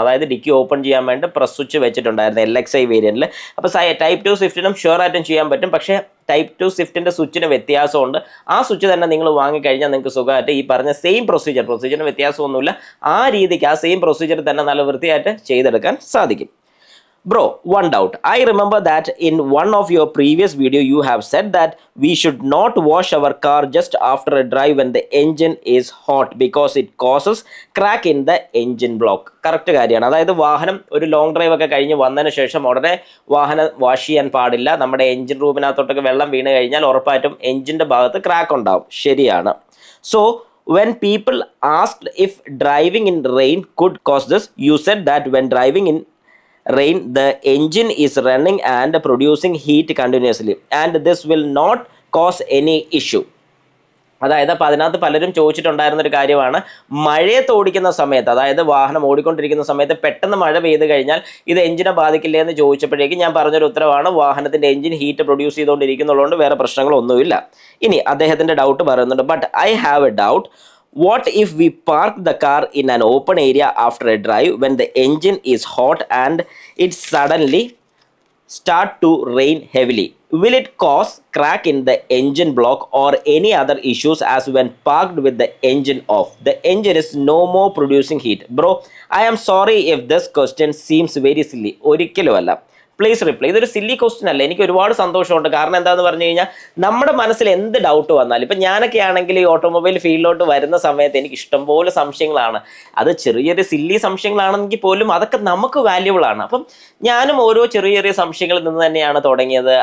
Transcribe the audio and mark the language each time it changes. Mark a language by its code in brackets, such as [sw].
[ml] അതായത് dicky open ചെയ്യാൻ വേണ്ടി പ്രസ് സ്വിച്ച് വെച്ചിട്ടുണ്ടായിരുന്നു LXi വേരിയൻറ്റിൽ. അപ്പോൾ Type 2 സ്വിഫ്റ്റിനും ഷുവർ ആയിട്ടും ചെയ്യാൻ പറ്റും. പക്ഷേ Type 2 സ്വിഫ്റ്റിൻ്റെ സ്വിച്ചിന് വ്യത്യാസമുണ്ട്. ആ സ്വിച്ച് തന്നെ നിങ്ങൾ വാങ്ങിക്കഴിഞ്ഞാൽ നിങ്ങൾക്ക് സുഖമായിട്ട് ഈ പറഞ്ഞ സെയിം പ്രൊസീജിയറിന് വ്യത്യാസമൊന്നുമില്ല, ആ രീതിക്ക് ആ സെയിം പ്രൊസീജിയർ തന്നെ നല്ല വൃത്തിയായിട്ട് ചെയ്തെടുക്കാൻ സാധിക്കും. [en] Bro, one doubt. I remember that in one of your previous video you have said that we should not wash our car just after a drive when the engine is hot because it causes crack in the engine block. [ml] Correct കാര്യമാണ്. അതായത് വാഹനം ഒരു long drive ഒക്കെ കഴിഞ്ഞ് വന്നതിന് ശേഷം ഉടനെ വാഹനം വാഷ് ചെയ്യാൻ പാടില്ല. നമ്മുടെ എഞ്ചിൻ റൂമിനകത്തോട്ടൊക്കെ വെള്ളം വീണ് കഴിഞ്ഞാൽ ഉറപ്പായിട്ടും എഞ്ചിൻ്റെ ഭാഗത്ത് ക്രാക്ക് ഉണ്ടാവും. ശരിയാണ്. [en] So when people asked if driving in rain could cause this, you said that when driving in rain the engine is running and producing heat continuously and this will not cause any issue. [ml] അതായത് അപ്പോൾ അതിനകത്ത് പലരും ചോദിച്ചിട്ടുണ്ടായിരുന്നൊരു കാര്യമാണ്, മഴയത്ത് ഓടിക്കുന്ന സമയത്ത്, അതായത് വാഹനം ഓടിക്കൊണ്ടിരിക്കുന്ന സമയത്ത് പെട്ടെന്ന് മഴ പെയ്ത് കഴിഞ്ഞാൽ ഇത് എഞ്ചിനെ ബാധിക്കില്ലേ എന്ന് ചോദിച്ചപ്പോഴേക്കും ഞാൻ പറഞ്ഞൊരു ഉത്തരവാണ്, വാഹനത്തിൻ്റെ എഞ്ചിൻ ഹീറ്റ് പ്രൊഡ്യൂസ് ചെയ്തുകൊണ്ടിരിക്കുന്നുള്ളതുകൊണ്ട് വേറെ പ്രശ്നങ്ങളൊന്നുമില്ല. ഇനി അദ്ദേഹത്തിൻ്റെ ഡൗട്ട് പറയുന്നുണ്ട്, [en] But I have a doubt. What if we park the car in an open area after a drive when the engine is hot and it suddenly start to rain heavily? Will it cause crack in the engine block or any other issues as when parked with the engine off? The engine is no more producing heat. Bro, I am sorry if this question seems very silly. [ml] ഒരിക്കലുമല്ല. [en] Please reply. [ml] ഇതൊരു silly question അല്ല, എനിക്ക് ഒരുപാട് സന്തോഷമുണ്ട്. കാരണം എന്താണെന്ന് പറഞ്ഞു കഴിഞ്ഞാൽ നമ്മുടെ മനസ്സിൽ എന്ത് ഡൗട്ട് വന്നാലും, ഇപ്പം ഞാനൊക്കെ ആണെങ്കിൽ ഈ ഓട്ടോമൊബൈൽ ഫീൽഡിലോട്ട് വരുന്ന സമയത്ത് എനിക്ക് ഇഷ്ടംപോലെ സംശയങ്ങളാണ്. അത് ചെറിയൊരു സില്ലി സംശയങ്ങളാണെങ്കിൽ പോലും അതൊക്കെ നമുക്ക് വാല്യുബിൾ ആണ്. അപ്പം ഞാനും ഓരോ ചെറിയ ചെറിയ സംശയങ്ങളിൽ നിന്ന് തന്നെയാണ് തുടങ്ങിയത്.